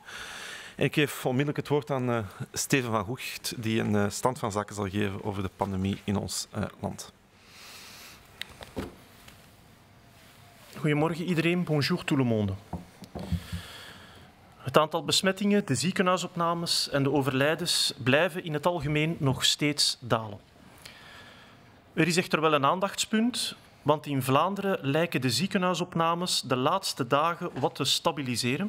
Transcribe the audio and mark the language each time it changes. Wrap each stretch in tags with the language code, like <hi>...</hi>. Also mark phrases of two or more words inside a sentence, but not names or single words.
<nl>En ik geef onmiddellijk het woord aan Steven van Hoecht, die een stand van zaken zal geven over de pandemie in ons land. Goedemorgen iedereen,</nl> <fr>bonjour tout le monde.</fr> <nl>Het aantal besmettingen, de ziekenhuisopnames en de overlijdens blijven in het algemeen nog steeds dalen. Er is echter wel een aandachtspunt, want in Vlaanderen lijken de ziekenhuisopnames de laatste dagen wat te stabiliseren.</nl>